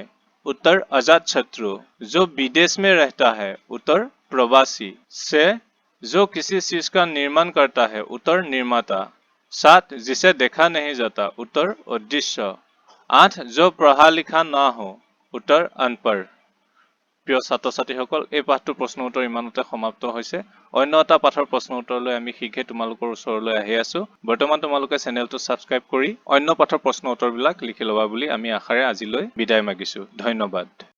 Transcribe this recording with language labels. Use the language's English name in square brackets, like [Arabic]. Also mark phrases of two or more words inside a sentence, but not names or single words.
[Hindi] उत्तर, अजात शत्रु। जो विदेश में रहता है। उत्तर, प्रवासी। 6, जो किसी चीज का निर्माण करता है। उत्तर, निर्माता। 7, जिसे देखा नहीं जाता। उत्तर, अदृश्य। 8, जो पढ़ा लिखा ना हो। उत्तर, अनपढ़। [Assamese] প্ৰিয় ছাত্ৰ ছাত্ৰীসকল, এই পাঠটোৰ প্ৰশ্ন উত্তৰ ইমানতে সমাপ্ত হৈছে। অন্য এটা পাঠৰ প্ৰশ্ন উত্তৰলৈ আমি শীঘ্ৰে তোমালোকৰ ওচৰলৈ আহি আছো। বৰ্তমান তোমালোকে চেনেলটো ছাবস্ক্ৰাইব কৰি অন্য পাঠৰ প্ৰশ্ন উত্তৰবিলাক লিখি ল'বা বুলি আমি আশাৰে আজিলৈ বিদায় মাগিছো। ধন্যবাদ।